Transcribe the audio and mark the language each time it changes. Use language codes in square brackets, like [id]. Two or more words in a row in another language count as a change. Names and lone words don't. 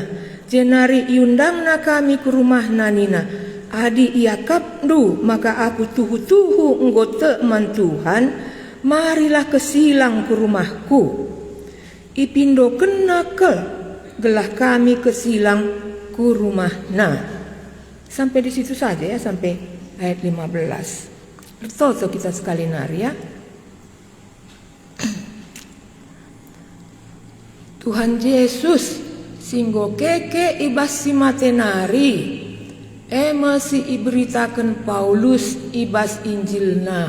[btx] Jenari iundangna kami [id] ke rumah [btx] nanina. Adi ia kapdu maka aku tuhu nggote man Tuhan. Marilah kesilang ke rumahku. Ipindo kenakel gelah kami kesilang ke rumahna. [id] Sampai di situ saja ya, sampai ayat 15. [btx] Bertoto kita sekali nari ya. Tuhan Yesus singgo keke ibas si matenari masih iberitakan Paulus ibas Injilna.